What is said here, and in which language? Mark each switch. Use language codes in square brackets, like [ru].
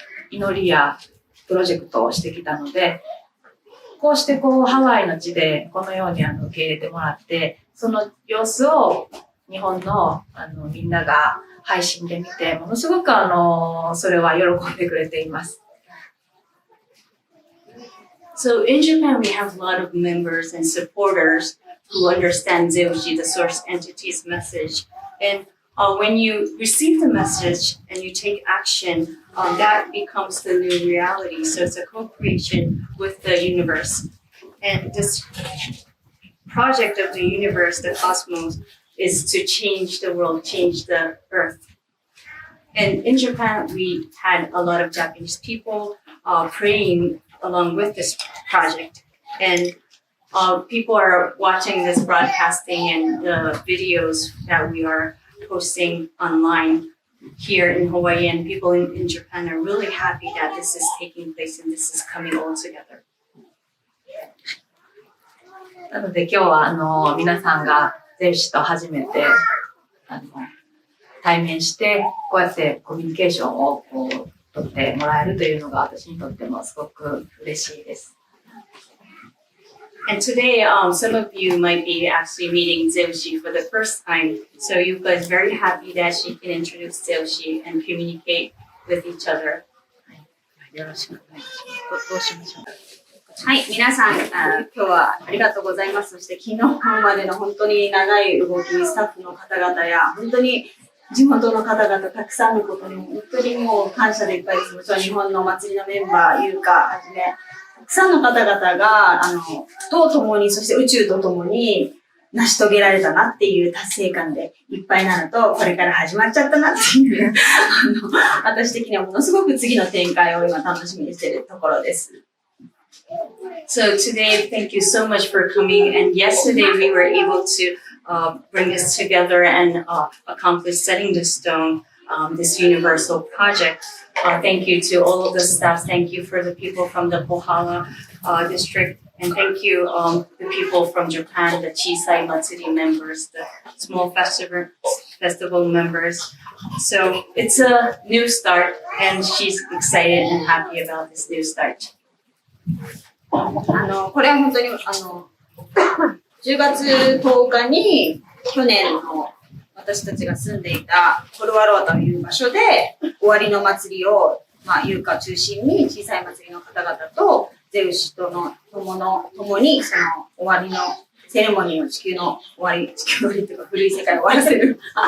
[ja] 祈りやプロジェクトをしてきたので、こうしてハワイの地でこのように受け入れてもらって、その様子を日本のみんなが配信で見て、ものすごくそれは喜んでくれています。 [en] So in Japan, we have a lot of members and supporters who understand Zeushi, the source entity's message. And when you receive the message and you take action, that becomes the new reality. So it's a co-creation with the universe. And this project of the universe, the cosmos, is to change the world, change the earth. And in Japan, we had a lot of Japanese people praying along with this project. And people are watching this broadcasting and the videos that we are posting online here in Hawaii, and people in Japan are really happy that this is taking place and this is coming all together. [ja] なので今日は皆さんがゼウシと初めて対面してこうやってコミュニケーションを取ってもらえるというのが私にとってもすごく嬉しいです。 [en] And today, some of you might be actually meeting Zeushi for the first time. So Yuka is very happy that she can introduce Zeushi and communicate with each other. [ja] よろしくお願いします。どうしましょう。はい、皆さん、今日はありがとうございます。そして昨日までの本当に長い動き、スタッフの方々や、本当に地元の方々たくさんのことに本当にもう感謝でいっぱいです。もちろん日本のお祭りのメンバー、優香はじめ、たくさんの方々が、と共に、そして宇宙と共に成し遂げられたなっていう達成感でいっぱいなのと、これから始まっちゃったなっていう、私的にはものすごく次の展開を今楽しみにしているところです。 [en] So today, thank you so much for coming. And yesterday, we were able to bring this together and accomplish setting the stone, this universal project. Thank you to all of the staff. Thank you for the people from the Kohala district. And thank you, the people from Japan, the Chisai Matsuri members, the small festival members. So it's a new start, and she's excited and happy about this new start. [ja] これは本当に、10月10日に、去年の私たちが住んでいたコルワロアという場所で、終わりの祭りを、ユーカ中心に小さい祭りの方々と、ゼウシとの共に、その終わりのセレモニーの地球の終わりというか古い世界を終わらせる。